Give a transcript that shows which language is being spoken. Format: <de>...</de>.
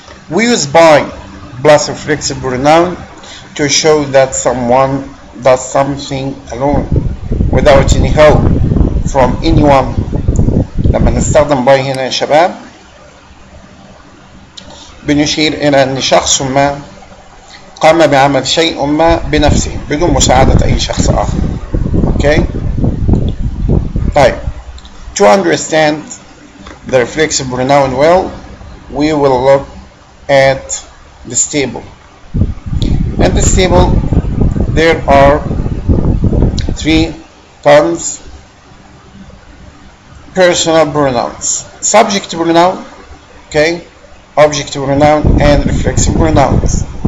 <en>We use by plus reflexive pronoun to show that someone does something alone without any help from anyone.</en> <ar>لما نستخدم by هنا يا شباب بنشير إلى أن شخص ما قام بعمل شيء ما بنفسه بدون مساعدة أي شخص آخر.</ar> <en>Okay? طيب, to understand the reflexive pronoun well, we will look at this table. In this table, there are 3 terms: personal pronouns, subject pronoun, okay, object pronoun, and reflexive pronouns.</en>